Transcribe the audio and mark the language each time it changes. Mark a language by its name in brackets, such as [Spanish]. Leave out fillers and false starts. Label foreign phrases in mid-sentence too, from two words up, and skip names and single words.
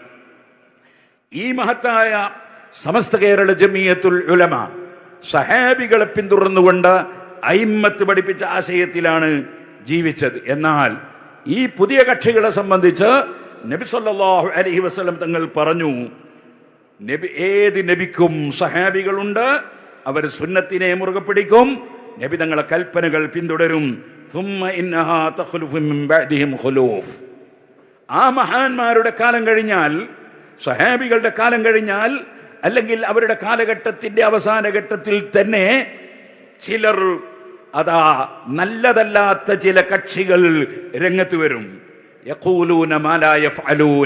[Malayalam] ഈ മഹത്തായ സമസ്ത കേരള ജമിയത്തുൽ ഉലമ സഹാബികളെ പിന്തുടർന്നുകൊണ്ട് അയിമ്മത്ത് പഠിപ്പിച്ച ആശയത്തിലാണ് ജീവിച്ചത്. എന്നാൽ ഈ പുതിയ കക്ഷികളെ സംബന്ധിച്ച് നബി [Arabic] صلى الله عليه وسلم [Malayalam] തങ്ങൾ പറഞ്ഞു, ഏത് നബിക്കും സഹാബികളുണ്ട്, അവർ സുന്നത്തിനെ മുറുകെ പിടിക്കും, നബി തങ്ങളെ കൽപ്പനകൾ പിന്തുടരും. [Arabic] ثم إنها تخلف من بعدهم خلوف. [Malayalam] ആ മഹാന്മാരുടെ കാലം കഴിഞ്ഞാൽ, സഹാബികളുടെ കാലം കഴിഞ്ഞാൽ, അല്ലെങ്കിൽ അവരുടെ കാലഘട്ടത്തിന്റെ അവസാന ഘട്ടത്തിൽ തന്നെ ചിലർ, അതാ നല്ലതല്ലാത്ത ചില കക്ഷികൾ രംഗത്ത് വരും. [Arabic] يقولون ما لا يفعلون.